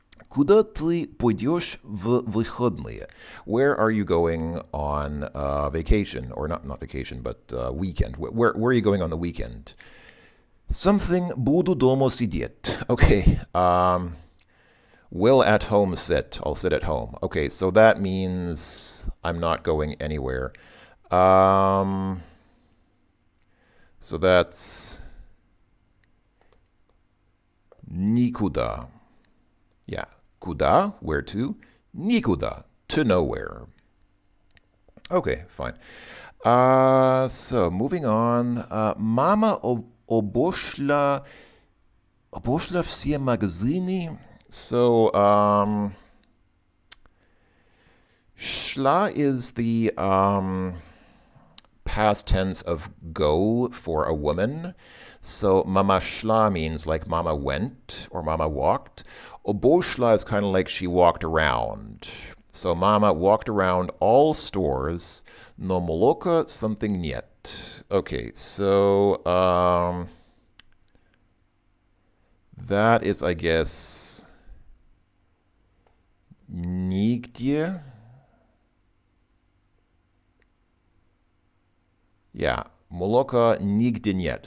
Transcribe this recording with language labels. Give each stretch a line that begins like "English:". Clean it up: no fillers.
Russian: Куда ты пойдешь в выходные?
English: Where are you going on vacation? Or not vacation, but weekend. Where are you going on the weekend? Something
Russian: буду дома сидеть.
English: Okay. Will at home sit. I'll sit at home. Okay, so that means I'm not going anywhere. So that's никуда. Yeah. Куда, where to. Никуда, to nowhere. Okay, fine. So moving on.
Russian: Mama обошла все магазины.
English: So, шла is the past tense of go for a woman. So, mama шла means like mama went or mama walked. Обошла is kind of like she walked around. So, mama walked around all stores.
Russian: Но молока
English: something
Russian: нет.
English: Okay, so that is, I guess, нигде.
Russian: Yeah, молока нигде нет.